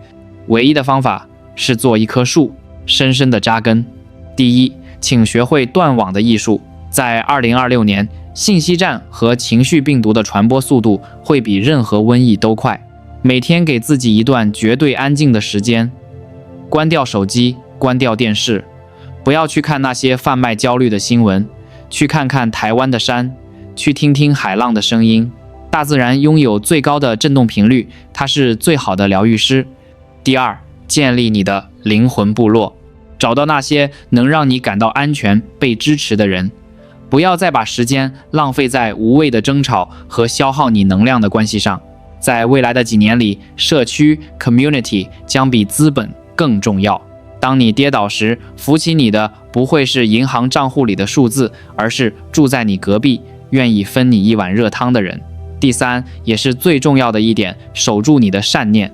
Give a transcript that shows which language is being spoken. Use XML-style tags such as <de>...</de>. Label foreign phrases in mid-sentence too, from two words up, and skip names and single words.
<zh>唯一的方法是做一棵樹，深深地扎根。第一，請學會斷網的藝術。在2026年，信息戰和情緒病毒的傳播速度會比任何瘟疫都快。每天給自己一段絕對安靜的時間，關掉手機，關掉電視，不要去看那些販賣焦慮的新聞，去看看台灣的山，去聽聽海浪的聲音。大自然擁有最高的振動頻率，它是最好的療癒師。第二，建立你的靈魂部落。找到那些能讓你感到安全、被支持的人。不要再把时间浪費在無謂的爭吵和消耗你能量的關係上。在未來的幾年裡，社區 community 將比資本更重要。當你跌倒時，扶起你的不會是銀行賬戶裡的數字，而是住在你隔壁、願意分你一碗熱湯的人。第三，也是最重要的一點，守住你的善念。</zh>